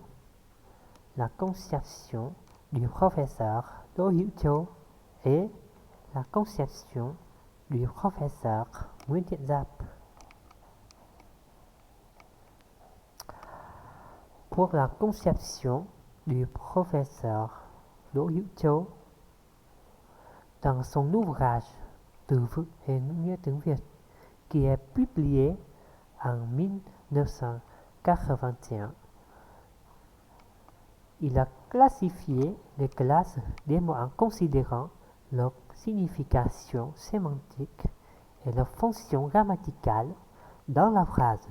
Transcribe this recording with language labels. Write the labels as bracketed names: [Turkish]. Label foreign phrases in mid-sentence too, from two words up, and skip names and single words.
[French] La conception du professeur Do Hữu Châu et la conception du professeur Nguyễn Thiện Giáp. Pour la conception du professeur Do Hữu Châu, dans son ouvrage Từ vựng et nghĩa tiếng Việt, qui est publié en 1981, il a classifié les classes des mots en considérant leur signification sémantique et leur fonction grammaticale dans la phrase.